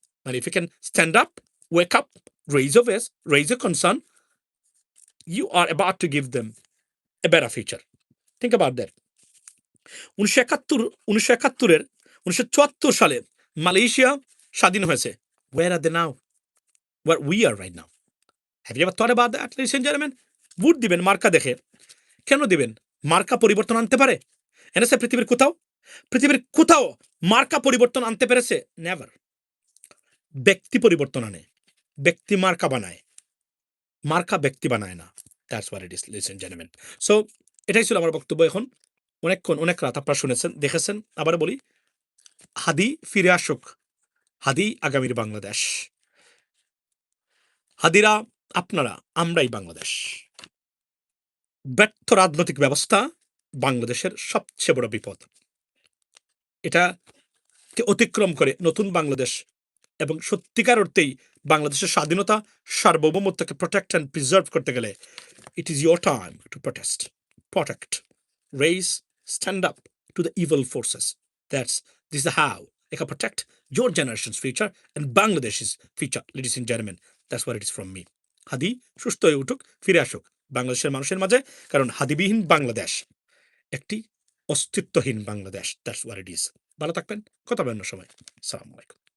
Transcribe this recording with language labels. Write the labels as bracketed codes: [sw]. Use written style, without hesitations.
[en] And if you can stand up, wake up, raise your voice, raise your concern, you are about to give them a better future. Think about that. [bn] 1974 সালে Malaysia স্বাধীন হয়েছে। [en] Where are they now? Where we are right now? Have you ever thought about that, ladies and gentlemen? [bn] Vote দিবেন মার্কা দেখে। কেন দিবেন? মার্কা পরিবর্তন আনতে পারে? এনেছে পৃথিবীর কোথাও মার্কা পরিবর্তন আনতে পেরেছে? নেভার। ব্যক্তি পরিবর্তন আনে, ব্যক্তি মার্কা বানায়, মার্কা ব্যক্তি বানায় না। [en] That's what it is, ladies and gentlemen. [bn] So এটাই ছিল আমার বক্তব্য। এখন অনেক রাত আপনারা শুনেছেন, দেখেছেন। আবার বলি, হাদি ফিরে আসুক, হাদি আগামীর বাংলাদেশ। হাদিরা আপনারা, আমরাই বাংলাদেশ। ব্যর্থ রাজনৈতিক ব্যবস্থা বাংলাদেশের সবচেয়ে বড় বিপদ। এটাকে অতিক্রম করে নতুন বাংলাদেশ এবং সত্যিকার অর্থেই বাংলাদেশের স্বাধীনতা, সার্বভৌমত্বকে [en] protect and preserve [bn] করতে গেলে [en] it is your time to protect, raise, stand up to the evil forces. This is how you can protect your generation's future and Bangladesh's future, ladies and gentlemen. That's what it is from me. [bn] হাদি সুস্থ হয়ে উঠুক, ফিরে আসুক বাংলাদেশের মানুষের মাঝে, কারণ হাদিবিহীন বাংলাদেশ একটি অস্তিত্বহীন Bangladesh. [en] That's what it is. [bn] ভালো থাকবেন, কথা বলার সময়। আসসালামু আলাইকুম।